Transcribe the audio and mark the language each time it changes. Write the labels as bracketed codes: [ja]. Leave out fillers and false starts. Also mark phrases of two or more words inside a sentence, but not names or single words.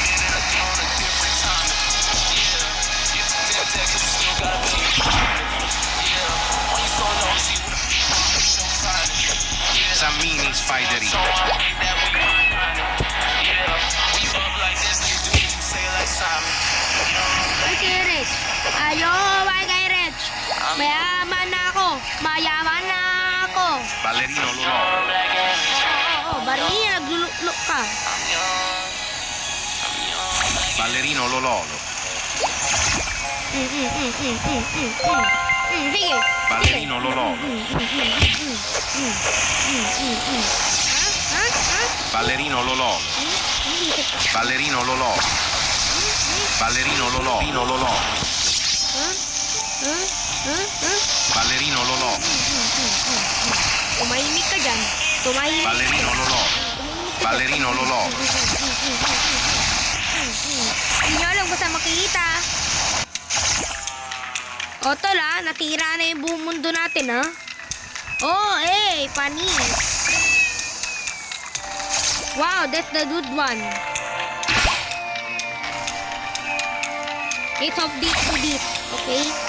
[tl] Sammini Spidery. Ay, kay Rich. Ayo, bye kay Rich. Mayaman na ako. Mayaman na ako. Ballerino Lolo. Oo, barili, naglulok ka. Ballerino Lololo. Sige. Ballerino Lololo. Ha? Ballerino Lolò. Buisit ka. Ballerino Lolò. Ballerino Lolò. Ballerino Lolò. Ha? Ha? Ha? Ha? Ballerino Lolò. Tumahimik ka dyan. Tumahimik. Ballerino Lolò. Ballerino Lolò. Hindi nyo alam kung saan makikita. O, tol ha. Natira na yung buong mundo natin ha. Oh, panis. [en] Wow, that's the good one. It's of this to this, okay?